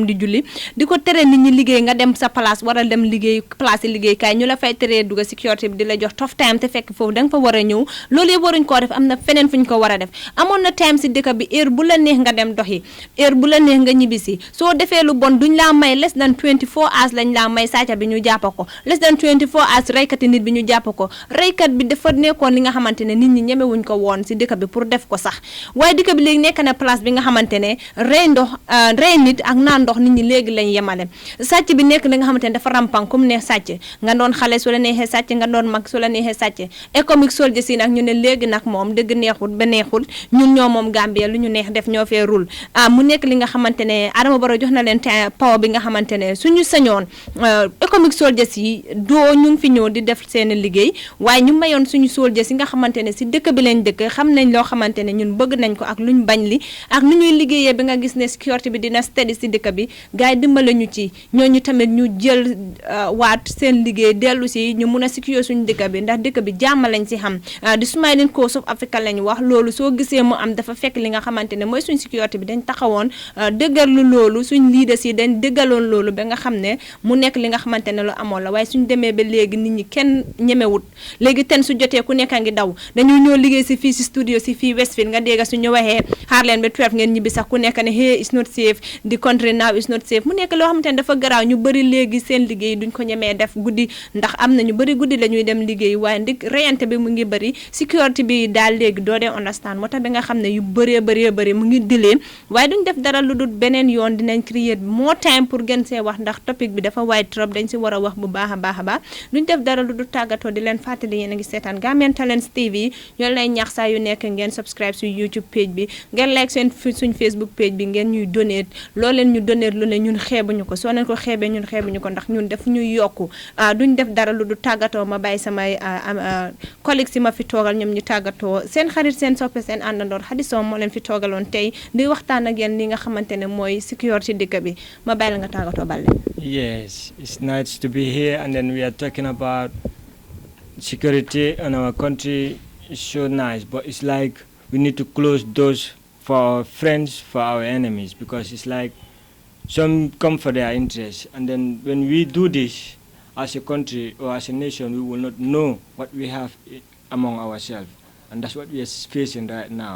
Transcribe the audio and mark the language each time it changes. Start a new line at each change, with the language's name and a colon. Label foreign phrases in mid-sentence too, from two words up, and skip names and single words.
Wolof: di julli di ko tere nit ñi liggéey nga dem sa place war a dem liggéey place yi liggéey kaay ñu la fay teree dugg sécurité bi di la jox tof time te fekk foofu da nga fa war a ñëw loolu yëpp waruñ koo def am na feneen fu ñu ko war a def amoon na time si dëkk bi heure bu la neex nga dem doxi heure bu la neex nga ñibbisi soo defee lu bon duñ laa may
English: less than 24 hours
Wolof: lañ laa may sàcca bi ñu jàpp ko
English: less than 24 hours
Wolof: reykati nit bi ñu jàpp ko reykat bi dafa nekkoon li nga xamante ne nit ñi ñemewuñ ko woon si dëkk bi pour def ko sax waaye dëkk bi léegi nekk na place bi nga xamante ne rey nit ak naan ndox nit ñi léegi lañ yemale sàcc bi nekk li nga xamante ne dafa rampang comme ne sàcc nga doon xale su la neexee sàcc nga doon mag nag su la neexee sàcce
English: economic soldiers
Wolof: yi nag ñu ne léegi nag moom dëgg neexul ba neexul ñun ñoo moom Gambia lu ñu neex def ñoo fee rul mu nekk li nga xamante ne Adama Barrow jox na leen power bi nga xamante ne suñu sañoon
English: economic soldiers
Wolof: yi doo ñu ngi fi ñëw di def seen liggéey waaye ñu mayoon suñu soldiers yi nga xamante ne si dëkk bi lañ dëkk xam nañ loo xamante ne ñun bëgg nañ ko ak luñ bañ li ak nu ñuy liggéeyee bi nga gis ne sécurité bi dina steady si dëkk bi gars yi dimbale ñu ci ñooñu tamit ñu jël waat seen liggéey dellu si ñu mun a sécurité suñu dëkk bi ndax dëkk bi jàmm lañ si xam di Smiling Coast of Africa lañ wax loolu soo gisee mu am dafa fekk li nga xamante ne mooy suñ sécurité bi dañ taxawoon dëggalu loolu suñ leaders yi dañ dëggaloon loolu ba nga xam ne mu nekk li nga xamante ne lu amoon la waaye suñ demee ba léegi nit ñi kenn ñemewut léegi ten su jotee ku nekk a ngi daw dañuy ñëw liggéey si fii si studio si fii Westfield nga dégg suñu waxee xaar leen ba 12 ngeen ñibbi sax ku nekk ne
English: hey it's not safe the country now is not safe
Wolof: mu nekk loo xamante ne dafa garaaw ñu bëri léegi seen liggéey duñ ko ñemee def guddi ndax am na ñu bëri guddi la ñuy dem liggéey waaye ndig reyante bi mu ngi bëri sécurité bi daal léegi doo dee understand moo tax bi nga xam ne yu bëree mu ngi dilee waaye duñ def dara lu dul beneen yoon dinañ créer
English: more time
Wolof: pour gën see wax ndax topic bi dafa wide trop dañ si war a wax bu baax a baax duñ def dara lu dul tàggatoo di leen fàttali yéen a ngi seetaan Gambian Talents TV ñoo lay ñaax saa yu nekk ngeen subscribe su YouTube page bi ngeen like suñ Facebook page bi ngeen ñuy donate loo leen ñu donate lu ne ñun xeebuñu ko soo leen ko xeebee ñun xeebuñu ko ndax ñun def ñuy yokku duñ def dara lu dul tàggatoo ma bàyyi samay collègues si ma fi toogal ñoom ñu tàggatoo seen xarit seen soppe seen àndandoor Hadi Sow moo leen fi toogaloon tey di waxtaan ak yéen li nga xamante ne mooy sécurité dëkk bi ma bàyyi la nga tàggatoo Balde.
English: Yes, it's nice to be here, and then we are talking about security in our country. It's so nice, but it's like we need to close doors for our friends, for our enemies, because it's like some come for their interests, and then when we do this as a country or as a nation, we will not know what we have among ourselves, and that's what we are facing right now.